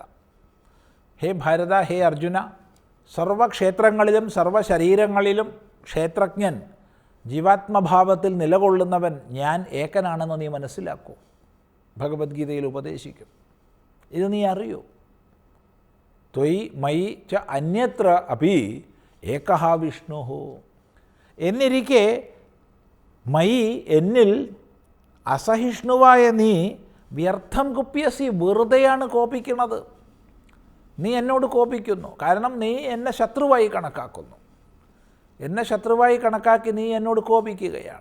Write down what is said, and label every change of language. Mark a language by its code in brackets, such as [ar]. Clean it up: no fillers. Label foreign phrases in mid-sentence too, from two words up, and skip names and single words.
[ml] ഹേ ഭാരത, ഹേ അർജുന, സർവക്ഷേത്രങ്ങളിലും സർവശരീരങ്ങളിലും ക്ഷേത്രജ്ഞൻ, ജീവാത്മഭാവത്തിൽ നിലകൊള്ളുന്നവൻ ഞാൻ ഏകനാണെന്ന് നീ മനസ്സിലാക്കൂ. ഭഗവത്ഗീതയിൽ ഉപദേശിക്കും. ഇത് നീ അറിയൂ. [sa] ത്വയി മയി ച അന്യത്ര അപി ഏകഃ വിഷ്ണു. [ml] എന്നിരിക്കെ മയി എന്നിൽ അസഹിഷ്ണുവായ നീ [sa] വ്യർത്ഥം കുപ്യസി, [ml] വെറുതെയാണ് കോപിക്കുന്നത്. നീ എന്നോട് കോപിക്കുന്നു, കാരണം നീ എന്നെ ശത്രുവായി കണക്കാക്കുന്നു. എന്നെ ശത്രുവായി കണക്കാക്കി നീ എന്നോട് കോപിക്കുകയാണ്.